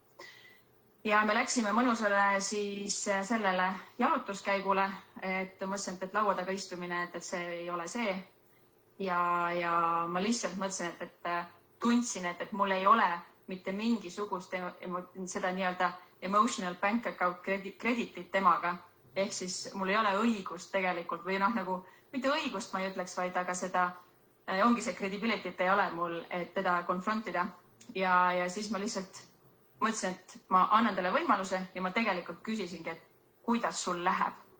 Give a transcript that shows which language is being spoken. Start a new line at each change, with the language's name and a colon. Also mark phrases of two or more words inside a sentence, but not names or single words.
Estonian: Ja me läksime mõnusale siis sellele jalutuskäigule, et mõtlesin, et laua taga istumine, et see ei ole see. Ja ma lihtsalt mõtlesin, et tundsin, et mul ei ole mitte mingisugust seda nii-öelda
English: emotional bank account
Estonian: creditit temaga. Ehk siis mul ei ole õigust tegelikult või nagu, mitte õigust ma ei ütleks, vaid aga seda, ongi see credibility't ei ole mul, et teda konfrontida. Ja siis ma lihtsalt mõtlesin, et ma annan talle võimaluse ja ma tegelikult küsisingi, et kuidas sul läheb.